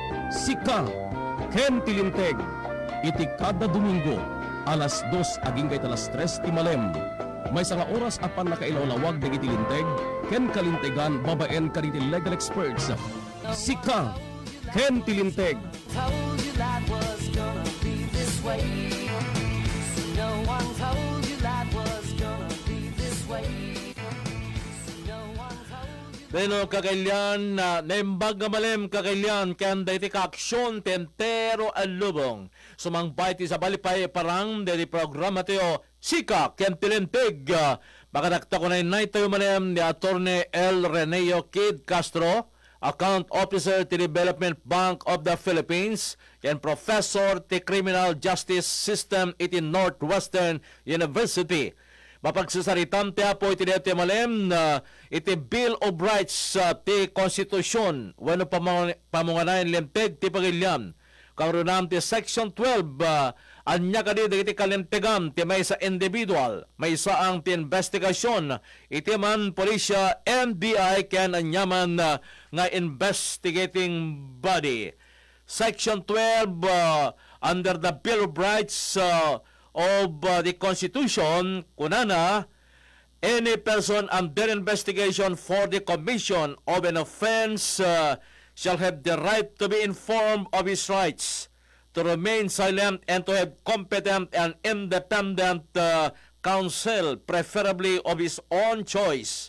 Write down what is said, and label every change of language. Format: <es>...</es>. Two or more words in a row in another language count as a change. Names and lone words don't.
<ilo>Sika ken tilinteg iti kada Domingo alas 2 aging kay alas 3 ti malem. May sanga oras apan nakailawlawag dagiti linteg ken kalintegan babaen kaditi legal experts. Sika ken tilinteg.</ilo> <en>Told you life was gonna be this way. No one told you life was gonna be this way. No one told you.</en> <ilo>Pero kakailyan na naimbag nga malem kakailyan kanda iti kaaksyon tentero alubong. Sumangbay ti sa balipay parang deti programa tayo Sika Kentilenteg. Makadakta ko na inay tayo malem ni Attorney L. Reneo Kid Castro,</ilo> <en>Account Officer</en> <ilo>ti Development Bank of the Philippines,</ilo> <en>and Professor</en> <ilo>ti Criminal Justice System iti Northwestern University. Mapagsasaritan ti apo iti deti malem na iti Bill of Rights ti Konstitusyon wano pamunganayan lenteg ti pagilyan. Karunam ti Section 12 anya kadi iti kalentegam ti may sa individual may saang ti investigasyon iti man polisya NBI ken anyaman nga</ilo> <en>investigating body. Section 12 under the Bill of Rights of the Constitution kunana any person under investigation for the commission of an offense shall have the right to be informed of his rights, to remain silent, and to have competent and independent counsel, preferably of his own choice.</en>